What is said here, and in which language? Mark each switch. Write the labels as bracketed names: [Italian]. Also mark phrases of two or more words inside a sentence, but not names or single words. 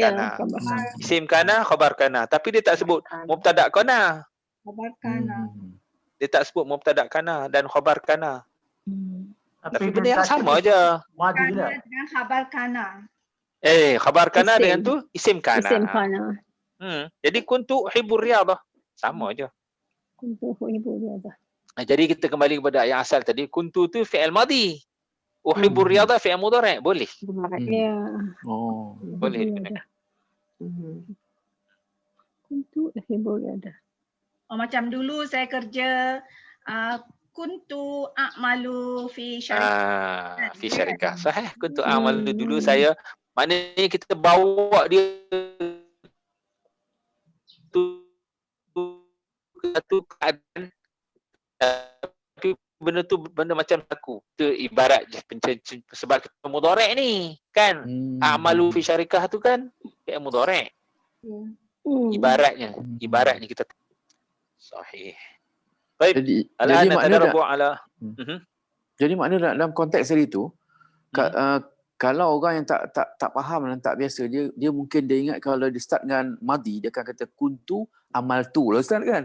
[Malay] ya, kana. khabar. [Arabic] اسم كان، خبر كان. [Malay] Tapi dia tak sebut [Arabic] مبتدأ كان. خبر كان. [Malay] Dia tak sebut [Arabic] مبتدأ كان [Malay] dan [Arabic] خبر كان. [Malay] Tapi dia benda yang kata sama aja. Madi Kana juga. dengan [Arabic] خبر كان. خبر كان [Malay] Isim. dengan tu [Arabic] اسم كان. اسم كان. [Malay] Jadi [Arabic] كنت أحب الرياضة. [Malay] Sama aja. [Arabic] كنت أحب رياضة. [Malay] Jadi kita kembali kepada yang asal tadi. Kuntu tu [Arabic] فعل ماضي. أحب الرياضة فعل مضارع'. [Malay] Boleh. Ya. Oh. Boleh. [Arabic] رياضة. كنت أحب رياضة. [Malay] Oh, macam dulu saya kerja [Arabic] كنت أعمل في شركة. في شركة. صحيح. كنت عمل [Malay] dulu saya. Maknanya kita bawa dia tu keadaan, tapi benda tu benda macam aku. Itu ibarat je sebab kita mudhari' ni kan. [Arabic] أعمل في شركة [Malay] tu kan [Arabic] فعل مضارع'. [Malay] Ibaratnya kita sahih. Baik. Jadi Al-an makna [Arabic] نتدرب على [Malay] jadi makna dalam konteks tadi tu kalau orang yang tak faham dan tak biasa, dia mungkin dia ingat kalau dia start dengan madi dia akan kata [Arabic] كنت عملت [Malay] lah Ustaz kan.